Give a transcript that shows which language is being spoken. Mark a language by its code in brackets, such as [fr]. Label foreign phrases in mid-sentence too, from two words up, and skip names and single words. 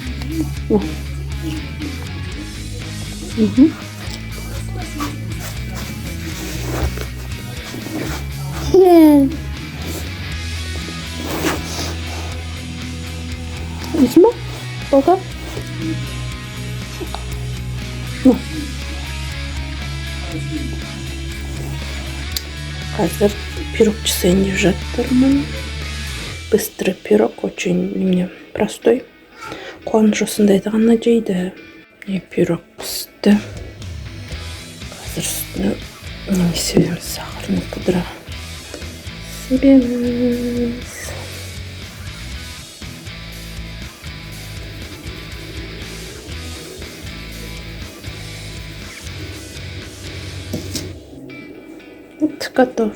[kk] Дейсің ба? Балқа? Қазір пирог жасайын деп жатырмын. [ru] Быстрый пирог, очень мне простой. [kk] Қуаныш осындайды ғана жейді. Пирог пісті. Қазір үстіне неме себеміз, [ru] сахарный пудра [kk] себеміз. [ru] Вот готов.